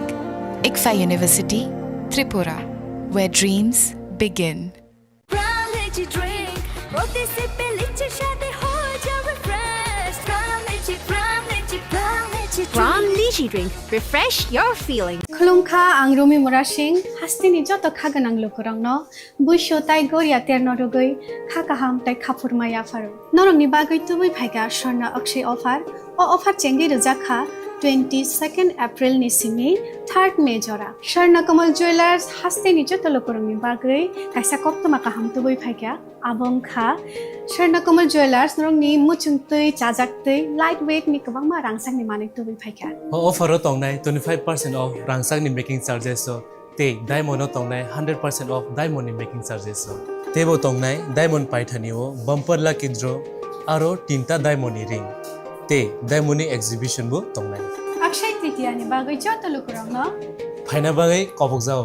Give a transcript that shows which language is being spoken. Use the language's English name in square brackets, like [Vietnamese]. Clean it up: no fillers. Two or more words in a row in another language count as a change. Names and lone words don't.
[English] ICFA University, Tripura, where dreams begin. Pram Lychee Drink. Refresh your feelings. [Kok Borok] Klongka ang Rumi Murashing hastini joto khaganang lukurang no buisho tai goria terno rogoi khakaham tai khapurmaya faru norong ni bagoi tubui phaiga sorna akshay offer o offer chengi rojak kha 22 April ni simi 3 May jora Swarnakomal Jewelers haste ni joto lokorongni bagui kaisa koptoma kaham tubui phaikya abong kha Swarnakomal Jewelers norongni muchungtui chajaktui lightweight ni kwbangma rangsakni manik tubui phaikya offer o tongnai 25% off rangsakni [English] making charges [Kok Borok] so te diamond o tongnai 100% [English] off diamond [Kok Borok] ni [English] making charges [Kok Borok] so tebo tongnai diamond paithani o [English] bumper lucky draw [Kok Borok] aro tinta diamond ni ring te diamond ni exhibition bo tongnai Akshay Tritiya ni bagui joto lokorongno phaina bagai kobok jao